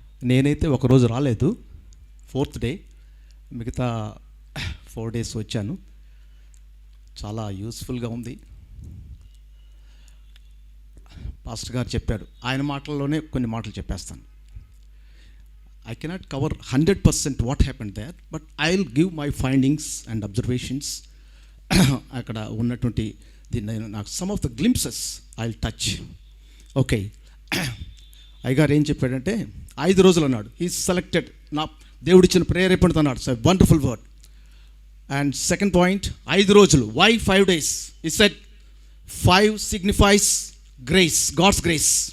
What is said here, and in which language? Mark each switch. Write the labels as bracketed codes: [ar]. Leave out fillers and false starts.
[te] నేనైతే ఒకరోజు రాలేదు, 4th డే, మిగతా 4 days వచ్చాను. చాలా యూస్ఫుల్గా ఉంది. పాస్టర్ గారు చెప్పారు, ఆయన మాటల్లోనే కొన్ని మాటలు చెప్పేస్తాను. [en] I cannot cover 100% what happened there, but I'll give my findings and observations. [te] అక్కడ ఉన్నటువంటి నాకు [en] some of the glimpses I'll touch. [te] Okay, అయ్యగారు ఏం చెప్పాడంటే 5 రోజులు అన్నాడు. [en] he selected, [te] నా దేవుడిచ్చిన ప్రేరేపణతో అన్నాడు. [en] So wonderful word. And second point, [te] 5 రోజులు. [en] Why 5 days? He said 5 signifies grace, God's grace.